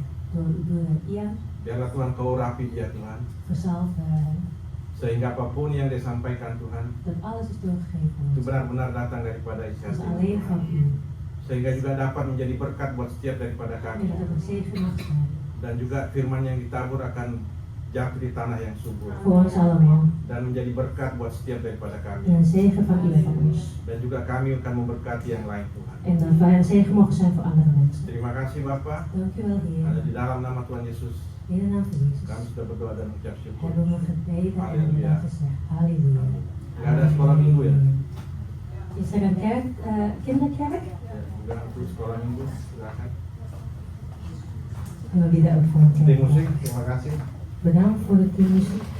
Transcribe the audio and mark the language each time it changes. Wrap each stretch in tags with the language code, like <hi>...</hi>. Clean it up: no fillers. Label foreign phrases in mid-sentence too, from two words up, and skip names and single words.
<id>Biarlah Tuhan Kau urapi dia Tuhan, sehingga apapun yang disampaikan Tuhan itu benar-benar datang daripada isi hati, sehingga juga dapat menjadi berkat buat setiap daripada kami, dan juga firman yang ditabur akan jatuh di tanah yang subur dan menjadi berkat buat setiap daripada kami, dan juga kami akan memberkati yang lain Tuhan. Terima kasih Bapak. Ada di dalam nama Tuhan Yesus kami sudah berdoa dan mengucap syukur. Haleluya. Nggak ada sekolah minggu ya?</id> <nl>Is er een kerk, kinderkerk?</nl> <id>Udah untuk sekolah minggu, silakan.</id> <nl>En we bidden ook voor een</nl> <id>Tim</id> <nl>kerk.</nl> <id>musik, terima kasih.</id> <nl>Bedankt voor de teammuziek.</nl>